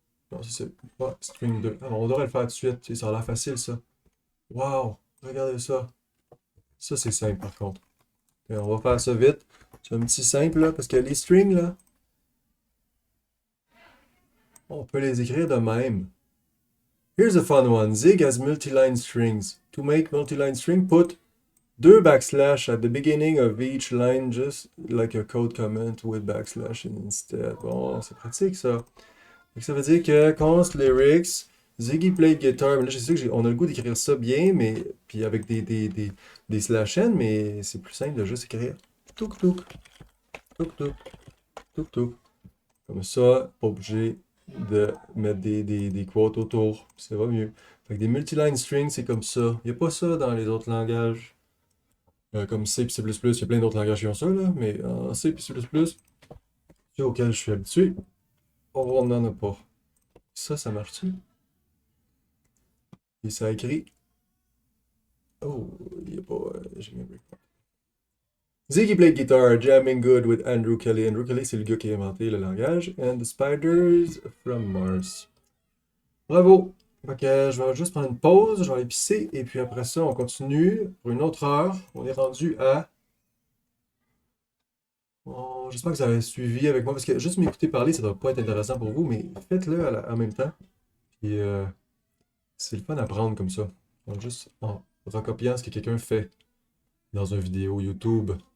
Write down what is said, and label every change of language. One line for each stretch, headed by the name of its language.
French: Non, c'est pas string 2. Ah, on devrait le faire tout de suite. Tu sais, ça a l'air facile, ça. Wow! Regardez ça. Ça, c'est simple, par contre. Et on va faire ça vite. C'est un petit simple, là, parce que les strings, là, on peut les écrire de même.
English: Here's a fun one. Zig has multi-line strings. To make multi-line string, put 2 backslash at the beginning of each line, just like a code comment with backslash instead.
French: Bon, c'est pratique, ça. Donc, ça veut dire que const lyrics,
English: Ziggy played guitar.
French: Mais là, je sais qu'on a le goût d'écrire ça bien, mais puis avec des slash n, mais c'est plus simple de juste écrire touk touk, touk touk, touk touk. Comme ça, pas obligé de mettre des quotes autour. Ça va mieux. Fait que des multiline strings, c'est comme ça. Il n'y a pas ça dans les autres langages. Comme C et C++, il y a plein d'autres langages qui ont ça, là, mais en C et C++, ceux auxquels je suis habitué, on n'en a pas. Ça marche-tu? Et ça écrit. Oh, il n'y a pas. J'ai mis un breakpoint.
English: Ziggy played guitar, jamming good with Andrew Kelly.
French: Andrew Kelly, c'est le gars qui a inventé le langage.
English: And the spiders from Mars.
French: Bravo! Fait que je vais juste prendre une pause, je vais aller pisser, et puis après ça, on continue pour une autre heure. On est rendu à. J'espère que vous avez suivi avec moi, parce que juste m'écouter parler, ça ne doit pas être intéressant pour vous, mais faites-le en même temps. Puis c'est le fun à prendre comme ça. Donc, juste en recopiant ce que quelqu'un fait dans une vidéo YouTube.